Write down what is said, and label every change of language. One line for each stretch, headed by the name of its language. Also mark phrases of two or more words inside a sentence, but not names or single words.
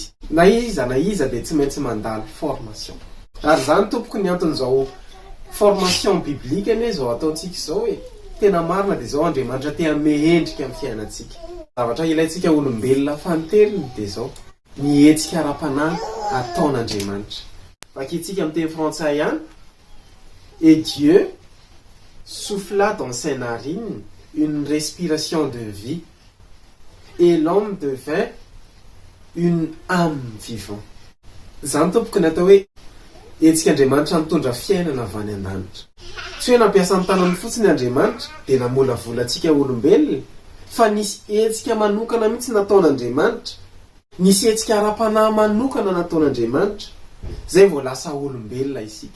Malagasy: na iza dia tsy maintsy mandalo formation. Ary zany tompoko ny anton'izao formation biblika anie zao ataontsika izao hoe tena marina dia zao Andriamanitra te hanome endrika amin'ny fiainantsika. Zavatra ilaintsika olombelona fanteriny dia zao mihetsika ara-panahy ataon'Andriamanitra. Vakintsika amin'ny teny frantsay ihany.
French: Et Dieu souffla dans ses narines une respiration de vie et l'homme devint une âme vivante.
Malagasy: Zany tompoko ny atao hoe etsik'Andriamanitra mitondra fiainana avy any an-danitra. Tsy hoe nampiasa ny tanany fotsiny Andriamanitra dia namolavolatsika olombelona, fa nisy etsika manokana mihitsy nataon'Andriamanitra, nisy etsika ara-panahy manokana nataon'Andriamanitra, zay vao lasa olombelona isika.